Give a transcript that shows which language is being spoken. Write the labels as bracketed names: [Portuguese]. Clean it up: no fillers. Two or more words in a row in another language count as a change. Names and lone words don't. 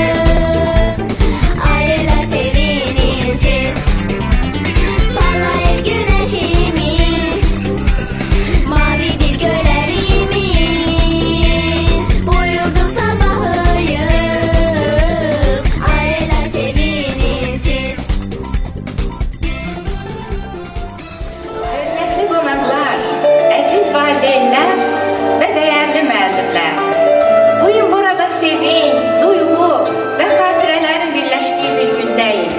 [Turkish] Aileler sevinin siz. Parlayır güneşimiz. Mavidir gölerimiz. Buyurdu sabahıyı. Aileler sevinin siz. [Azerbaijani] Hörmətli qonaqlar, əziz valideynlər və dəyərli müəllimlər. Bu gün burada sevinç, duyğu və xatirələrin birləşdiyi bir gündəyik.